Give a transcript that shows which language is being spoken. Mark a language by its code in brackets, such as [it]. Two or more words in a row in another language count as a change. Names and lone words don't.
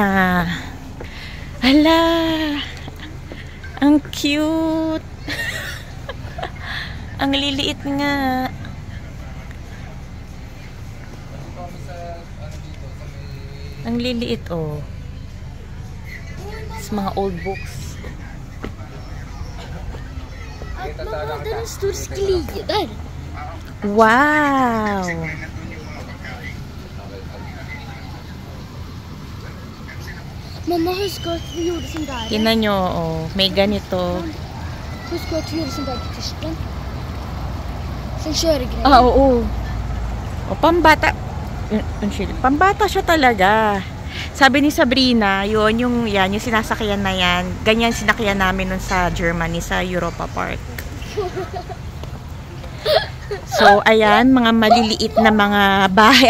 [tl] Hala. Ang cute. Ang liliit nga. Ang liliit, oh. Sa mga [en] old books. [sv] Mamma, det är en stor sklider. Wow! Mamma, husk att vi gjorde sån där. [tl] Tingnan nyo, oh. May ganito. [sv] Husk att vi gjorde sån där till Tyskland. Sen körgrej. [tl] Ah, oo. O, pambata. Pambata siya talaga. Sabi ni Sabrina, yung sinasakyan na yan. Ganyan sinakyan namin nun sa Germany, sa Europa Park. So, ayan, mga maliliit na mga bahay.